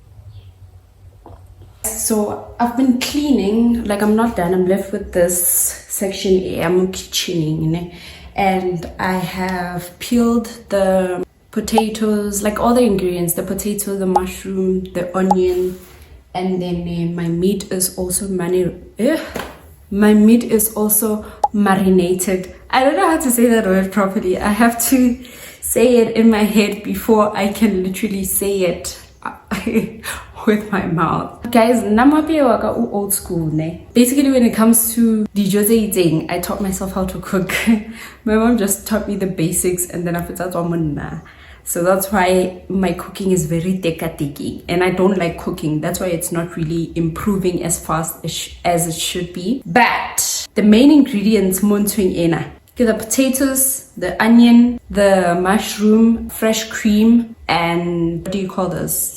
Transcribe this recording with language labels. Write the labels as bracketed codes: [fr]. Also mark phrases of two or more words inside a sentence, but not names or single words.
[en] So I've been cleaning, like I'm not done, I'm left with this section here, I'm kitchening, and I have peeled the potatoes, like all the ingredients, the potato, the mushroom, the onion, and then my meat is also marinated. I don't know how to say that word properly. I have to say it in my head before I can literally say it with my mouth. Guys, namapiwaka old school ne. Basically, when it comes to [st] dijo tse itseng, [en] I taught myself how to cook. My mom just taught me the basics, and then after that, so that's why my cooking is very teka-teki, and I don't like cooking. That's why it's not really improving as fast as it should be. But the main ingredients, [st] montuing ena, [en] the potatoes, the onion, the mushroom, fresh cream, and what do you call this?